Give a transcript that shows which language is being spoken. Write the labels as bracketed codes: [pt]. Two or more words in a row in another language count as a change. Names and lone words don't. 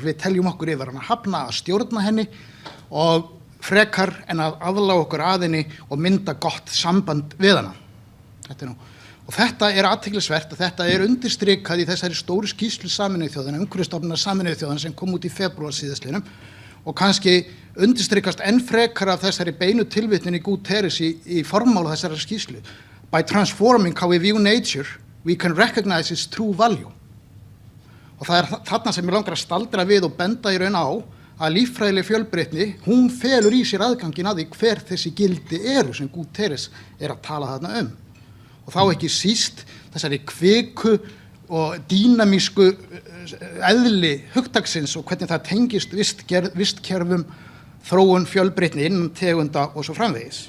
[is] Við teljum okkur yfir hana hafna að stjórna henni og frekar en að aðlaga okkur að henni og mynda gott samband við hana. Og þetta athyglisvert og þetta undirstrikað í þessari stóru skýrslu Sameinuðu þjóðanna, Umhverfisstofnunar Sameinuðu þjóðanna sem kom út í febrúar síðastliðnum og kannski undirstrikast enn frekar af þessari beinu tilvitnun í Guterres í formála þessari skýrslu. [en] By transforming how we view nature, we can recognize its true value. [is] Og það þarna sem ég langar að staldra við og benda í raun á að líffræðileg fjölbreytni, hún felur í sér aðganginn að því hver þessi gildi sem Guterres að tala þarna Og þá ekki síst þessari kviku og dýnamísku eðli hugtaksins og hvernig það tengist vistkerfum, þróun fjölbreytni innan tegunda og svo framvegis.